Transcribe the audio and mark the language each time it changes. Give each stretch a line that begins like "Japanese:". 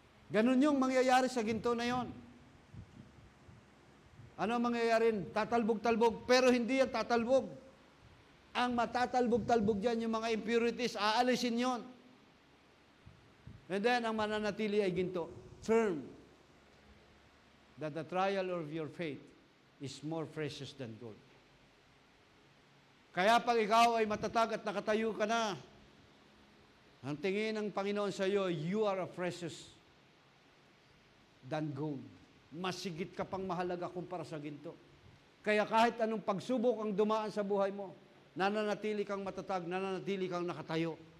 Filipino: Ganun yung mangyayari sa ginto na yon. Ano ang mangyayari? Tatalbog-talbog, pero hindi yan tatalbog. Ang matatalbog-talbog dyan, yung mga impurities, aalisin yon. And then, ang mananatili ay ginto.
English: Firm. That the trial of your faith is more precious than gold.
Filipino: Kaya pag ikaw ay matatag at nakatayo ka na, ang tingin ng Panginoon sa iyo,
English: you are a precious than gold.
Filipino: Masigit ka pang mahalaga kumpara sa ginto. Kaya kahit anong pagsubok ang dumaan sa buhay mo, nananatili kang matatag, nananatili kang nakatayo.